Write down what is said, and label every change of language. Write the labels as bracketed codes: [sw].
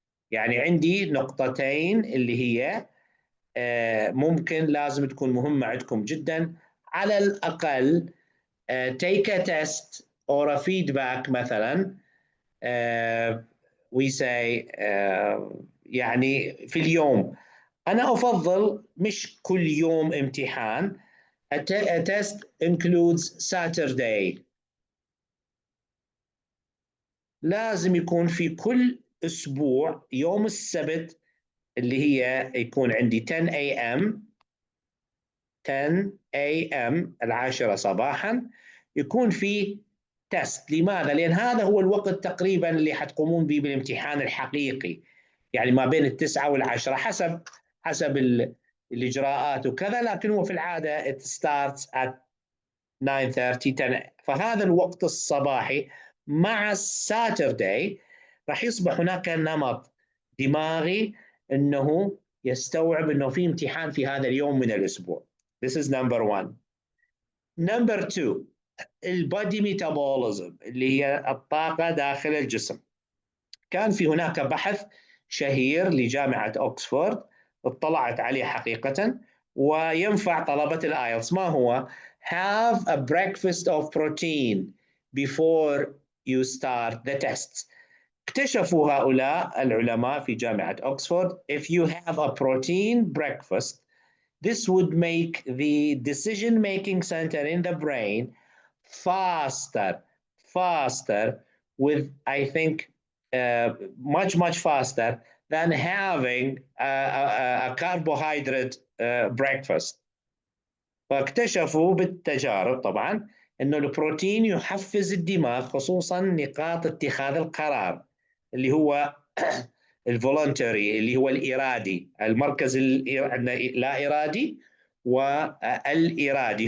[ar] يعني عندي نقطتين اللي هي ممكن لازم تكون مهمة عندكم جدا على الأقل [en] take a test or a feedback [ar] مثلا [en] we say [ar] يعني في اليوم. أنا أفضل مش كل يوم امتحان. [en] a test includes Saturday. [ar] لازم يكون في كل أسبوع يوم السبت اللي هي يكون عندي 10 a.m. 10 a.m. 10 صباحا يكون في تست. لماذا؟ لأن هذا هو الوقت تقريبا اللي حتقومون به بالامتحان الحقيقي، يعني ما بين 9 و10 حسب الإجراءات وكذا، لكن هو في العادة [en] it starts at 9:30 10. [ar] فهذا الوقت الصباحي مع الساترداي راح يصبح هناك نمط دماغي أنه يستوعب أنه في امتحان في هذا اليوم من الأسبوع. [en] This is number one. Number two [ar] البادي ميتابوليزم اللي هي الطاقة داخل الجسم. كان في هناك بحث شهير لجامعة أوكسفورد اطلعت عليه حقيقة وينفع طلبة الآيلتس. ما هو؟ [en] Have a breakfast of protein before you start the tests. [ar] اكتشفوا هؤلاء العلماء في جامعة أوكسفورد [en] if you have a protein breakfast this would make the decision-making center in the brain faster with, I think, much faster than having a carbohydrate breakfast. [ar] فاكتشفوا بالتجارب طبعا أنه البروتين يحفز الدماغ خصوصا نقاط اتخاذ القرار اللي هو الفولونتري اللي هو الإرادي، المركز اللا إرادي والإرادي.